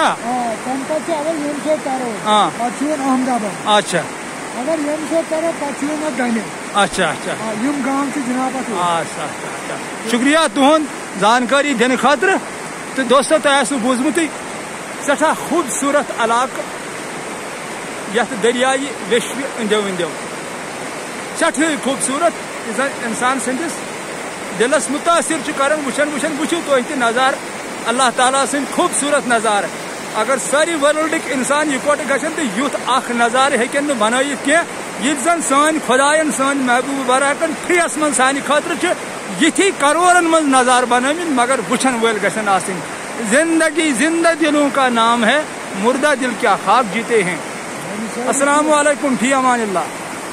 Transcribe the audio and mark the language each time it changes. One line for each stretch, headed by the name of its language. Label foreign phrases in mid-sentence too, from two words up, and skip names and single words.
Kashmiri: تم پہ اگر یم سو ترو پہ احمد آباد اچھا اگر یم سو ترو پہ گنہ اچھا اچھا یم گام جناب اچھا شکریہ تہد زانکاری دن خاطر تو دوستو تہ بوزمت سٹھا خوبصورت علاقہ یت دریائے ویشو اندو اندو سٹھے خوبصورت انسان سندس دلس متاثر کران وچھن وچھن وچھو تہ نظار اللہ تعالیٰ سن خوبصورت نظارہ اگر ساری ورلڈک انسان یکوٹ گھن تو یوت اخ نظارہ ہیکن بنائت کی یہ زن سان خدائن سان محبوب براکن فریس من سانہ خاطر یتھی کرورن من نظار بنامت مگر وچھن ول گھن آسن زندگی
Urdu: زندہ دلوں کا نام ہے مردہ دل کیا خواب جیتے ہیں
Arabic: السلام علیکم فی امان اللہ.